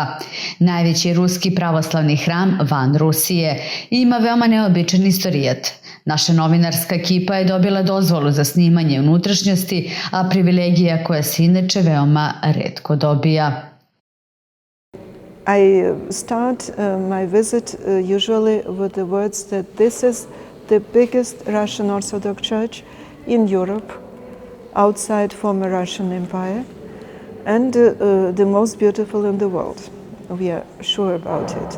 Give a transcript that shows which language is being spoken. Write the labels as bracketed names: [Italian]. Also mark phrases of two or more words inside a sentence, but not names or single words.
[Serbian] Najveći ruski pravoslavni hram van Rusije i ima veoma neobičan istorijat. Naša novinarska ekipa je dobila dozvolu za snimanje unutrašnjosti, a privilegija koja se inače veoma retko dobija. [English] I start my visit usually with the words that this is the biggest Russian Orthodox Church in Europe, outside former Russian Empire, and the most beautiful in the world. We are sure about it.